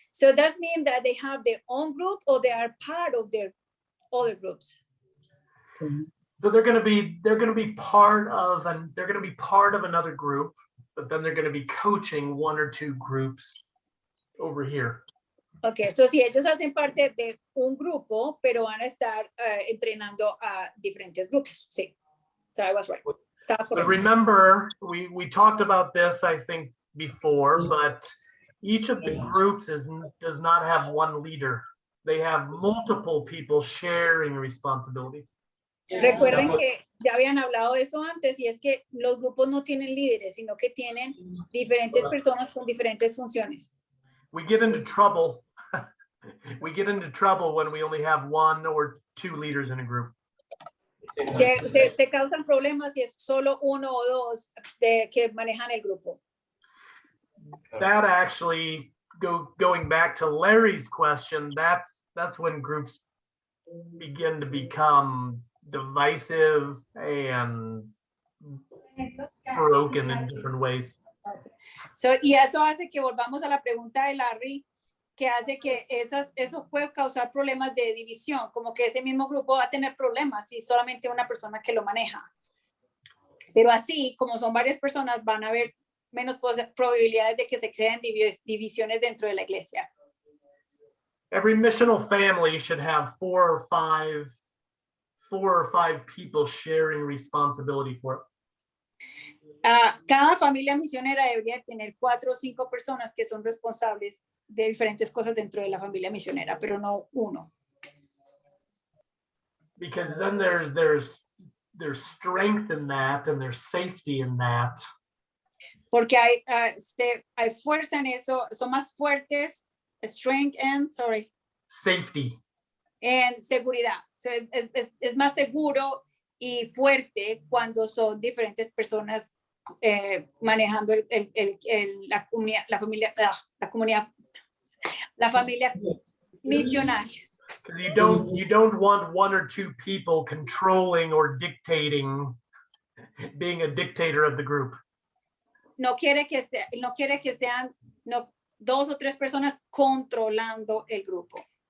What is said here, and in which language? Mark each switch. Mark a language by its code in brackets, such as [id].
[en] So that means that they have their own group or they are part of their other groups. So they're going to be part of another group, but then they're going to be coaching 1 or 2 groups over here. [es] Okay, so si ellos hacen parte de un grupo, pero van a estar entrenando a diferentes grupos. [en] Sí, so I was right. But remember, we talked about this, I think, before, but each of the groups does not have one leader. They have multiple people sharing responsibility. [es] Recuerden que ya habían hablado de eso antes, y es que los grupos no tienen líderes, sino que tienen diferentes personas con diferentes funciones. [en] We get into trouble. We get into trouble when we only have 1 or 2 leaders in a group. [es] Se causan problemas si es solo 1 o 2 que manejan el grupo. [en] That actually, going back to Larry's question, that's when groups begin to become divisive and broken in different ways. [es] So, y eso hace que volvamos a la pregunta de Larry, que hace que eso puede causar problemas de división, como que ese mismo grupo va a tener problemas si solamente una persona que lo maneja. Pero así, como son varias personas, van a haber menos probabilidades de que se creen divisiones dentro de la iglesia. [en] Every missional family should have 4 or 5 people sharing responsibility for it. [es] Cada familia misionera debería tener 4 o 5 personas que son responsables de diferentes cosas dentro de la familia misionera, pero no 1. [en] Because then there's strength in that and there's safety in that. [es] Porque hay fuerza en eso, son más fuertes, [en] strength and, Safety. [es] En seguridad. So es más seguro y fuerte cuando son diferentes personas manejando la familia misionaria. [en] You don't want 1 or 2 people controlling or dictating, being a dictator of the group. [es] No quiere que sean 2 o 3 personas controlando el grupo.